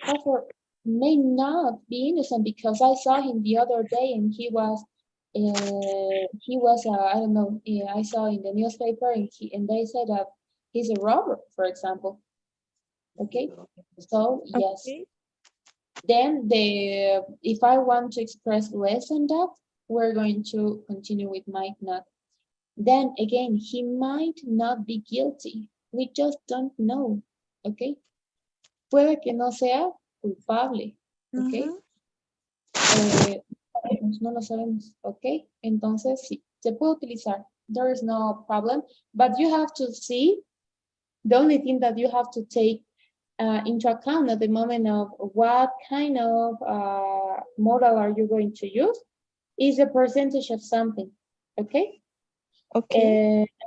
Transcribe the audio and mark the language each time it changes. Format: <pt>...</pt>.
<en>Crawford may not be innocent because I saw him the other day and he was I don't know, I saw in the newspaper and they said that he's a robber, for example. Okay, so yes. Okay. Then if I want to express less than that, we're going to continue with might not. Then again, he might not be guilty. We just don't know. Okay.</en> <es>Puede que no sea culpable. Okay. No lo sabemos. Okay. Entonces sí, se puede utilizar.</es> <en>There is no problem. But you have to see, the only thing that you have to take into account at the moment of what kind of model are you going to use is a percentage of something. Okay. Okay.</en>